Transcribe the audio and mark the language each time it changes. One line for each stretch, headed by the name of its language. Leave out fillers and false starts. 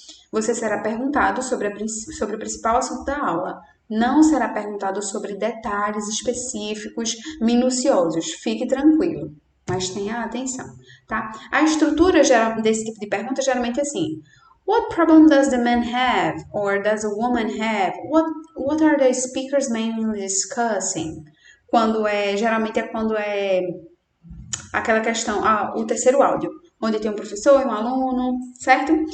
Portuguese: Você será perguntado sobre o principal assunto da aula. Não será perguntado sobre detalhes específicos, minuciosos. Fique tranquilo, mas tenha atenção, tá? A estrutura desse tipo de pergunta geralmente é assim:
English: What problem does the man have? Or does a woman have? What are the speakers mainly discussing?
Portuguese: Geralmente é quando é aquela questão, o terceiro áudio, onde tem um professor e um aluno, certo?